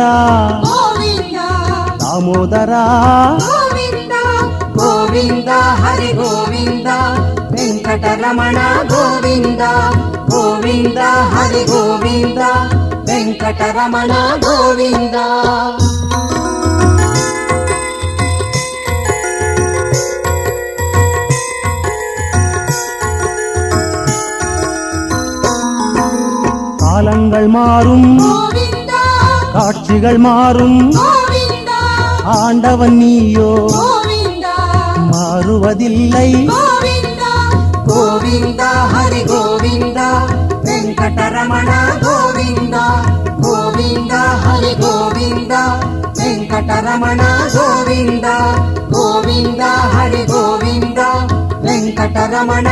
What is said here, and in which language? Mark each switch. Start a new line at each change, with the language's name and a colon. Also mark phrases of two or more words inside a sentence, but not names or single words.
Telugu: గోవింద దామోదర గోవింద గోవింద హరి గోవింద వెంకటరమణ గోవింద గోవింద హరి గోవింద వెంకటరమణ గోవింద
Tamil: காலங்கள் மாறும்
Telugu: గోవింద
Tamil: காட்சிகள் மாறும்
Telugu: గోవింద
Tamil: ஆண்டவன் நீயோ
Telugu: గోవింద
Tamil: மாறுவதில்லை
Telugu: గోవింద గోవింద హరి గోవింద వెంకటరమణ గోవింద గోవింద హరి గోవింద వెంకటరమణ గోవింద గోవింద హరి గోవింద వెంకటరమణ